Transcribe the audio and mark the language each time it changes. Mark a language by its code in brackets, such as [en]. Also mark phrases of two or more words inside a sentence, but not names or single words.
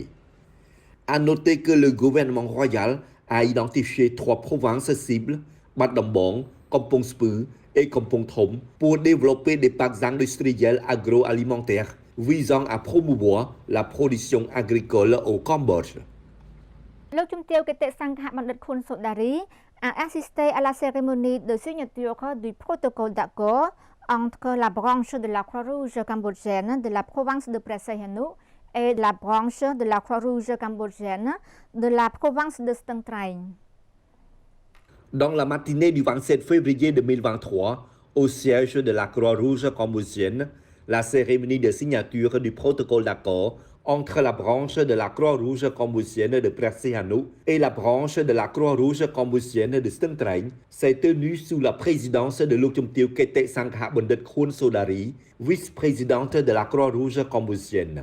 [fr] A noté que le gouvernement royal a identifié 3 provinces cibles, Ba Nam Bong, Kampong Speu et Kampong Thom, pour développer des parcs industriels agroalimentaires visant à promouvoir la production agricole au Cambodge. លោកជំទាវគតិសង្ឃបណ្ឌិតខុនសូដារី a assisté à la cérémonie de signature du protocole d'accord entre la branche de la Croix-Rouge cambodgienne de la province de Prey Sihanouk et la branche de la Croix-Rouge cambodgienne de la province de Stung Treng. Dans la matinée du 27 février 2023, au siège de la Croix-Rouge cambodgienne, la cérémonie de signature du protocole d'accord entre la branche de la Croix-Rouge cambodgienne de Prasiano et la branche de la Croix-Rouge cambodgienne de Stung Treng s'est tenue sous la présidence de Lokchumteo Kete Sangha Bandit Khun Sodari, vice-présidente de la Croix-Rouge cambodgienne.